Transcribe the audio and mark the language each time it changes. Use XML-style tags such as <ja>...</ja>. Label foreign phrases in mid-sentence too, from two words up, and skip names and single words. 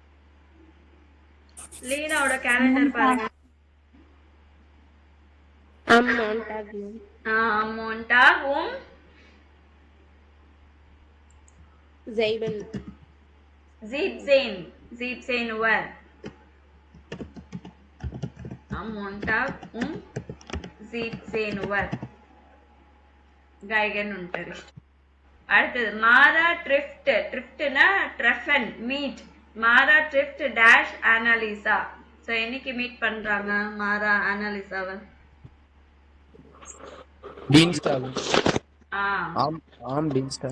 <ta>லீனாவோட கேலண்டர் பாருங்க.</ta> <de>Am Montag, ma'am. Am Montag Sieben. 17. 17 Uhr. Am Montag 17 Uhr. Geigenunterricht.</de> <ta>அடுத்தது மாரா ட்ரிஃப்ட். ட்ரிஃப்ட்னா ட்ரெஃபன் மீட். மாரா ட்ரிஃப்ட் டேஷ் அனலிசா. ஸோ என்னைக்கு மீட் பண்றாங்க மாரா அனலிசாவை?</ta> <de>Dienstag. ஆ Am Dienstag.</de>